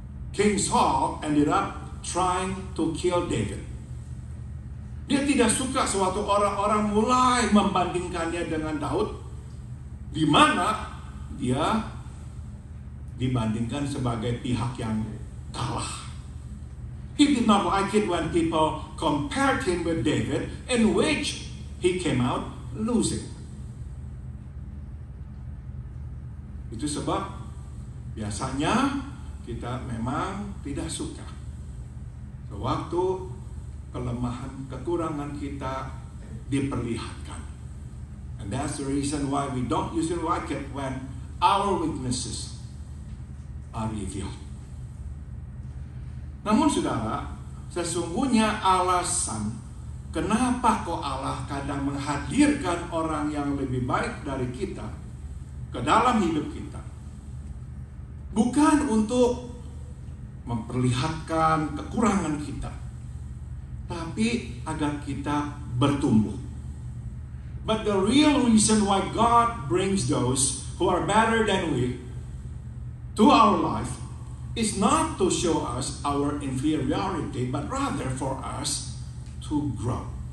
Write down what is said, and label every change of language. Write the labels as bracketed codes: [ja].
[en] King Saul ended up trying to kill David. [id] Dia tidak suka suatu orang-orang mulai membandingkannya dengan Daud, di mana dia dibandingkan sebagai pihak yang kalah. [en] He did not like it when people compared him with David, in which he came out losing. [id] Itu sebab biasanya kita memang tidak suka sewaktu kelemahan, kekurangan kita diperlihatkan. [en] And that's the reason why we don't usually like it when our weaknesses are revealed. [id] Namun saudara, sesungguhnya alasan kenapa kok Allah kadang menghadirkan orang yang lebih baik dari kita ke dalam hidup kita, bukan untuk memperlihatkan kekurangan kita, tapi agar kita bertumbuh. [en] But the real reason why God brings those who are better than we to our life is not to show us our inferiority, but rather for us to grow.